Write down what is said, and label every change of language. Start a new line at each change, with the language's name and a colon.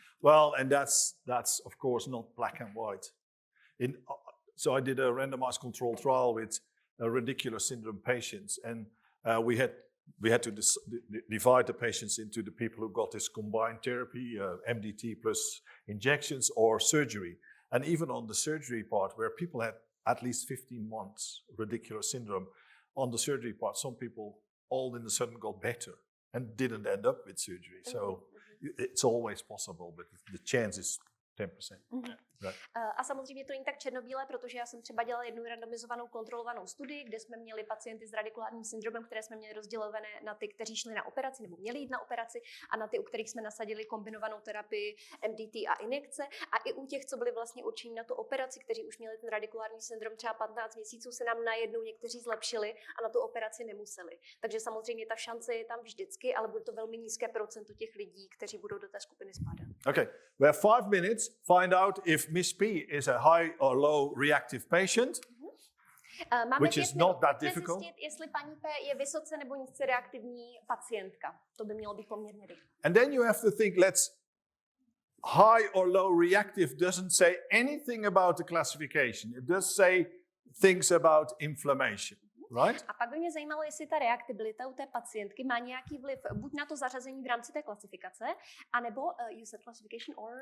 English: Well, and that's of course not black and white. So I did a randomized controlled trial with radicular syndrome patients, and we had to divide the patients into the people who got this combined therapy, MDT plus injections or surgery. And even on the surgery part, where people had at least 15 months radicular syndrome, on the surgery part, some people all in a sudden got better and didn't end up with surgery. So it's always possible, but the chance is 10%. Right.
Czech: A samozřejmě to není tak černobílé, protože já jsem třeba dělala jednu randomizovanou kontrolovanou studii, kde jsme měli pacienty s radikulárním syndromem, které jsme měli rozdělované na ty, kteří šli na operaci nebo měli jít na operaci, a na ty, u kterých jsme nasadili kombinovanou terapii MDT a injekce. A i u těch, co byli vlastně určení na tu operaci, kteří už měli ten radikulární syndrom třeba 15 měsíců, se nám najednou někteří zlepšili a na tu operaci nemuseli. Takže samozřejmě ta šance je tam vždycky, ale bude to velmi nízké procento těch lidí, kteří budou do té skupiny spadat.
English: Okay, we have 5 minutes. Find out if Miss P is a high or low reactive patient, which is not that difficult.
Czech: Zjistit, jestli paní P je vysoce nebo nízce reaktivní pacientka. To by mělo být poměrně rychle.
English: And then you have to think, high or low reactive doesn't say anything about the classification. It does say things about inflammation, right?
Czech: A pak by mě zajímalo, jestli ta reaktibilita u té pacientky má nějaký vliv buď na to zařazení v rámci té klasifikace, anebo
English: you said classification